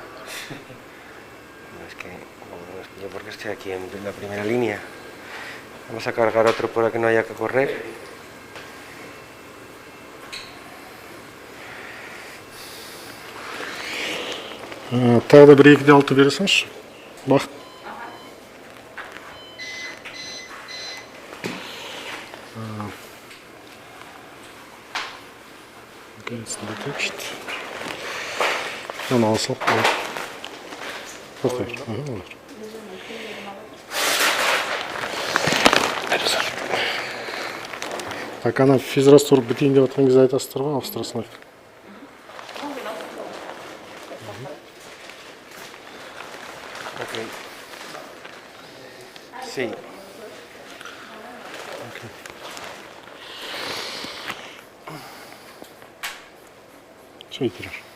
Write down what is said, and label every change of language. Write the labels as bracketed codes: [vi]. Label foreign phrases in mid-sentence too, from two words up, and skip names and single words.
[es] No, es que yo porque estoy aquí en la primera línea. Vamos a cargar otro para que no haya que correr. [kk] Тағы да бір 2-де 6 бересіңізші. Бақыт. [en] Okay, it's detached. [kk] Оны алсақ. Қоқтай. Olur. Так, ана физраствор бітейін деп атқан кезде айтасыздар ғой, австрасына. [en] Okay. [es] Sí. [tr] Söyle tekrar.